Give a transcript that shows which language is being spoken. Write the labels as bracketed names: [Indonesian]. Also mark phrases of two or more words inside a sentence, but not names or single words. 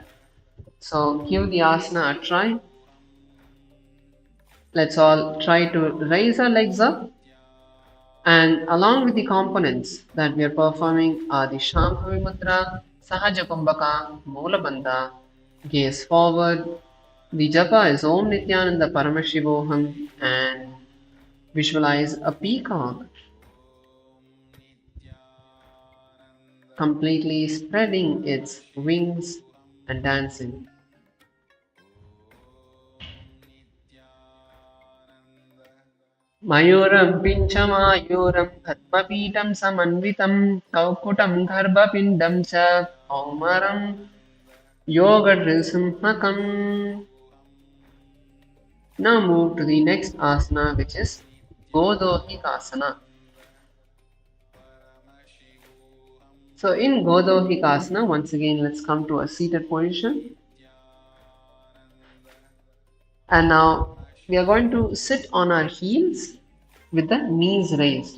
[English] So give the asana a try. Let's all try to raise our legs up, and along with the components that we are performing are the Shambhavi Mudra, Sahaja Kumbhaka, Moola Bandha, gaze forward. The japa is [Sanskrit] Om Nithyananda Paramashivoham, [English] and visualize a peacock completely spreading its wings and dancing. [Sanskrit] Mayuram Pinchamayuram Padmapītam Samanvitam Kaukutam Garbhapindam Cha Aumaram Yoga Nrisimhakam. [English] Now move to the next asana, which is Godohikasana. So in Godohikasana, once again let's come to a seated position. And now we are going to sit on our heels with the knees raised.